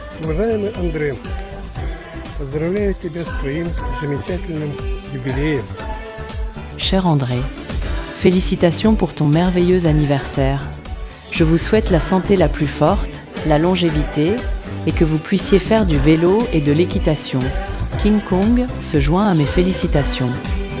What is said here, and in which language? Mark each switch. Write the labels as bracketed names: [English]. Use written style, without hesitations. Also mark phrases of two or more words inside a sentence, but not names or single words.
[Russian] Уважаемый Андрей, поздравляю тебя с твоим замечательным юбилеем. [French] Cher André, félicitations pour ton merveilleux anniversaire. Je vous souhaite la santé la plus forte, la longévité et que vous puissiez faire du vélo et de l'équitation. King Kong se joint à mes félicitations.